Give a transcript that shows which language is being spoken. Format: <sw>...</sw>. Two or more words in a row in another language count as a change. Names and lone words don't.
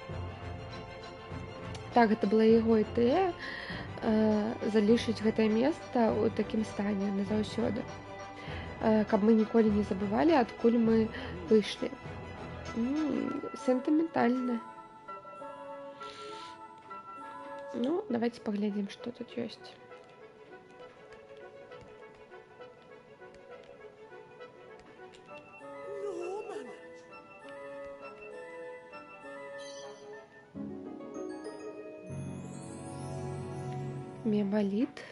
<be>Так, гэта была яго ідэя залішыць гэтае месца ў такім стане назаўсёды, каб мы ніколі не забывалі, адкуль мы выйшлі. Сентыментальна. Ну,</be> <ru>давайте поглядим, что тут есть. Мемалит.</ru>